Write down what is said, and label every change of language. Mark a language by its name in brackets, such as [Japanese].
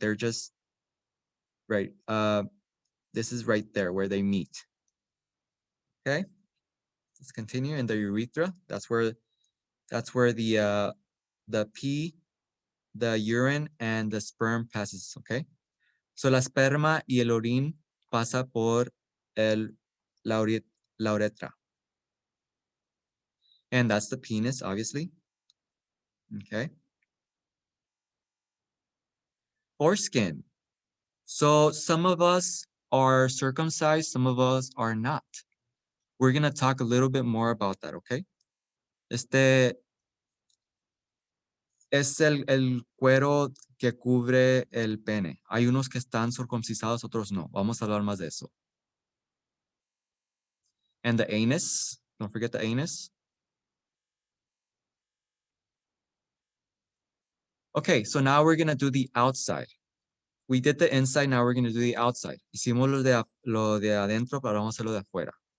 [English] They're just, right, this is right there where they meet, okay? Let's continue in the urethra. That's where the pee, the urine, and the sperm passes, okay? [Spanish] So la esperma y el orín pasa por la uretra. [English] And that's the penis, obviously. Okay. Foreskin. So some of us are circumcised, some of us are not. We're going to talk a little bit more about that, okay? [Spanish] Este es el cuero que cubre el pene. Hay unos que están circuncisados, otros no. Vamos a hablar más de eso. [English] And the anus. Don't forget the anus. Okay, so now we're going to do the outside. We did the inside, now we're going to do the outside. [Spanish] Hicimos lo de adentro, pero vamos a hacer lo de afuera.